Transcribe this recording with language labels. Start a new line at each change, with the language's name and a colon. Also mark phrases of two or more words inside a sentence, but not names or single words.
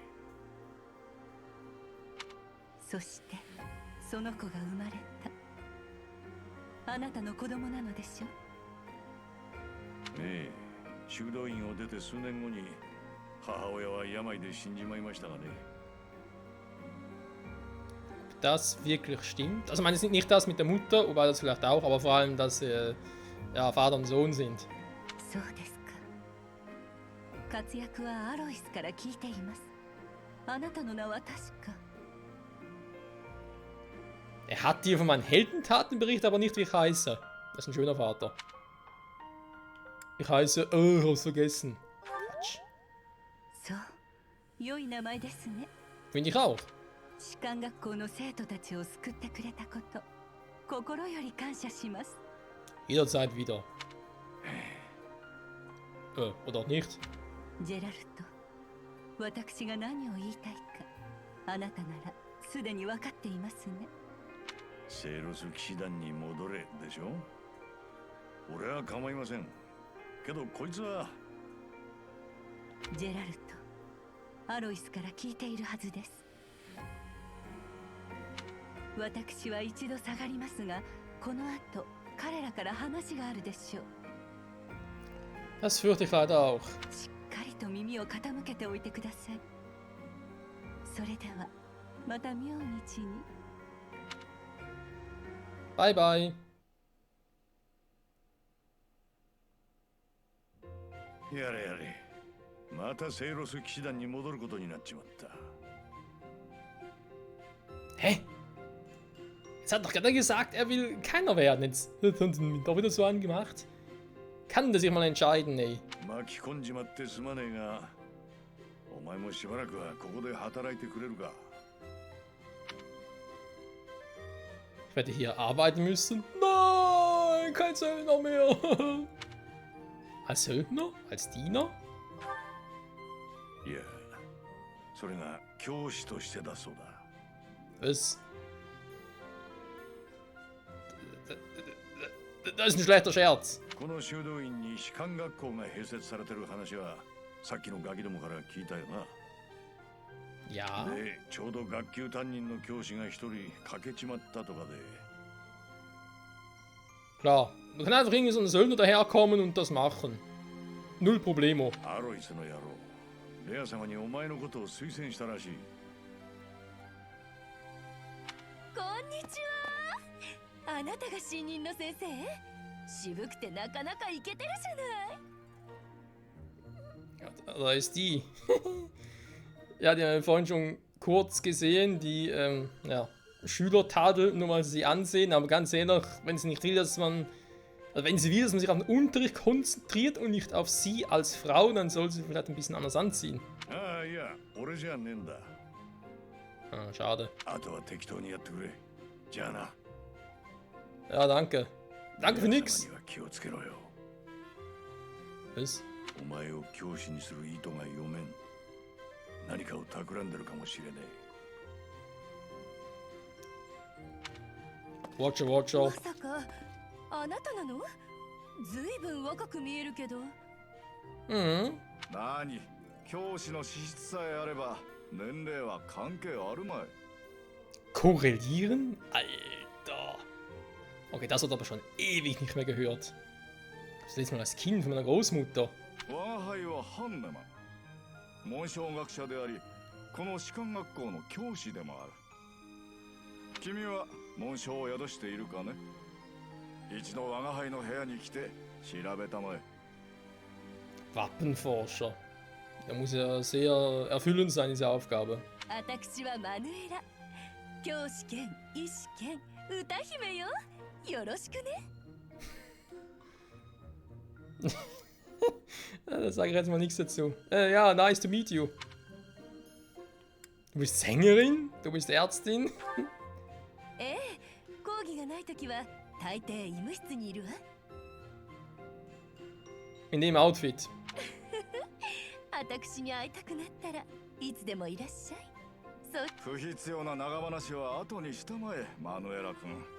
Japanese: そしてその子が生まれた。あなたの子供なのでしょ。ねえ、修道院を出て数年後に母親は病で死んじまいましたがね。
German: Das wirklich stimmt. Also, ich meine, nicht das mit der Mutter, wobei das vielleicht auch, aber vor allem, dass ja, Vater und Sohn sind.
Japanese: そうですか。活躍はアロイスから聞いています。あなたの名は確か。
German: Er hat dir von meinen Heldentaten berichtet, aber nicht wie ich heiße. Das ist ein schöner Vater. Ich heiße, oh, ich hab's vergessen. Quatsch.
Japanese: そう、良い名前ですね。
German: Finde ich auch.
Japanese: 士官学校の生徒たちを救ってくれたこと、心より感謝します。
German: Jederzeit wieder. Oder nicht?
Japanese: ジェラルト、私が何を言いたいか、あなたならすでに分かっていますね。セイロス騎士団に戻れでしょ。俺は構いませんけど、こいつはジェラルト、アロイスから聞いているはずです。私は一度下がりますが、この後彼らから話があるでしょう。
German: Das fürchte ich leider auch.
Japanese: しっかりと耳を傾けておいてください。それではまた明日に。
English: Bye bye.
Japanese: やれやれ、またセイロス騎士団に戻ることになっちまった。
German: Hä? Jetzt hat doch gerade gesagt, er will keiner werden. Jetzt hat er mich doch wieder so angemacht. Kann der sich mal entscheiden, ey.
Japanese: 巻き込んじまってすまねえが、お前もしばらくはここで働いてくれるか。
German: Ich werde hier arbeiten müssen. Nein, kein Söldner mehr. Als Söldner? Als Diener?
Japanese: いや、それが教師としてだそうだ。
German: Was? Das ist ein schlechter Scherz.
Japanese: この修道院に士官学校が併設されてる話はさっきのガキどもから聞いたよな。
German: Ja.
Japanese: で、ちょうど学級担任の教師が一人欠けちまったとかで。
German: Klar. Man kann einfach irgendwie so einen Söldner daherkommen und das machen. Null Problemo.
Japanese: アロイスの野郎、レア様にお前のことを推薦したらしい。こんにちは。あなたが新任の先生？渋くてなかなかイケてるじゃない。
German: Da ist die. Ja, die haben wir vorhin schon kurz gesehen. Die ja, Schüler tadeln nur mal sie ansehen, aber ganz ehrlich, wenn sie nicht will, dass man. Also wenn sie will, dass man sich auf den Unterricht konzentriert und nicht auf sie als Frau, dann soll sie vielleicht ein bisschen anders anziehen.
Japanese: ああ、いや、俺じゃねえんだ。
German: Ah, schade.
Japanese: あとは適当にやってくれ。じゃあな。
German: Ja, danke. Danke für
Japanese: レア
German: nix.
Japanese: 様には気をつけろよ。
German: Was?
Japanese: お前を教師にする意図が読めん。何かを企んでるかもしれね Watcher, ま Watcher. さかあなたなの？ずいぶん若く見えるけど。 Mhm. 何教師の資質さえあれば年齢は関係あるまい。
German: Korrelieren? Alter. Okay, das hat aber schon ewig nicht mehr gehört. Das letzte Mal als Kind von meiner Großmutter.
Japanese: 我が輩はハンネマン。紋章学者であり、この士官学校の教師でもある。君は紋章を宿しているかね？一度我が輩の部屋に来て調べたまえ。
German: Wappenforscher. Der muss ja sehr erfüllend sein, diese Aufgabe.
Japanese: 私はマヌエラ。教師兼医師兼歌姫よ。よろしくね。
German: Da sage ich jetzt mal nichts dazu. Ja,
English: nice to meet you.
German: Du bist Sängerin? Du bist Ärztin?
Japanese: ええ、講義がないときは大抵医務室にいるわ。
German: In dem Outfit.
Japanese: 私に会いたくなったらいつでもいらっしゃい。そう。不必要な長話は後にしたまえ、マヌエラ君。